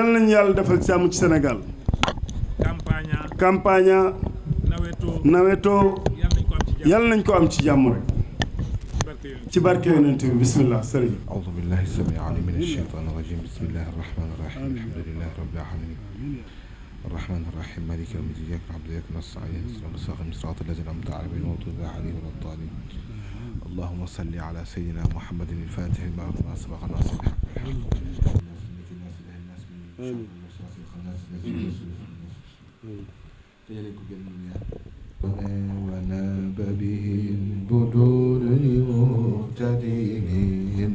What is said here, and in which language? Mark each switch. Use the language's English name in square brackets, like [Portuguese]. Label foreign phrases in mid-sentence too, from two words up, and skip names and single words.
[Wolof] yal nañu yàlla defal jàmm ci Sénégal. campagne. nawetoo. yal nañ ko am ci jàmm rek. ci barke yonent bi bismillah sëriñ. [Arabic] أعوذ بالله السميع العليم من الشيطان الرجيم بسم الله الرحمن الرحيم الحمد لله رب العالمين الرحمن الرحيم مالك يوم الدين إياك نعبد وإياك نستعين اهدنا الصراط صراط الذين أنعمت عليهم غير المغضوب عليهم ولا الضالين اللهم صل على سيدنا محمد الفاتح لما سبق ناصر وناب به البدور لمهتدين